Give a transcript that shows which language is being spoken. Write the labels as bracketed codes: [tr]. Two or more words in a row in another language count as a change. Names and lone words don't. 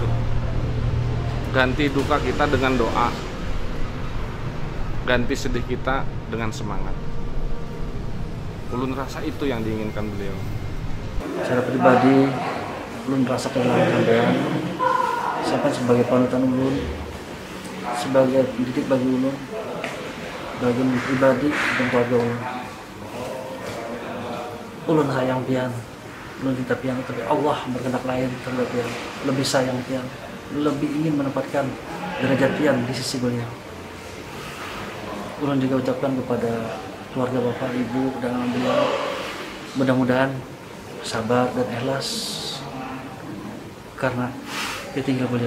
[id] Ganti duka kita dengan doa, ganti sedih kita dengan semangat. Ulun rasa itu yang diinginkan beliau. Secara pribadi, ulun rasa kehilangan sampean. Sampai sebagai panutan ulun, sebagai pendidik bagi ulun, bagi pribadi dan keluarga ulun. [bjn] Ulun sayang pian, ulun cinta pian, tapi Allah berkehendak lain terhadap pian. Lebih sayang pian, [id] lebih ingin menempatkan derajat pian di sisi beliau. Ulun juga ucapkan kepada keluarga bapak, ibu, dan anak beliau, mudah-mudahan sabar dan ikhlas karena ditinggal beliau.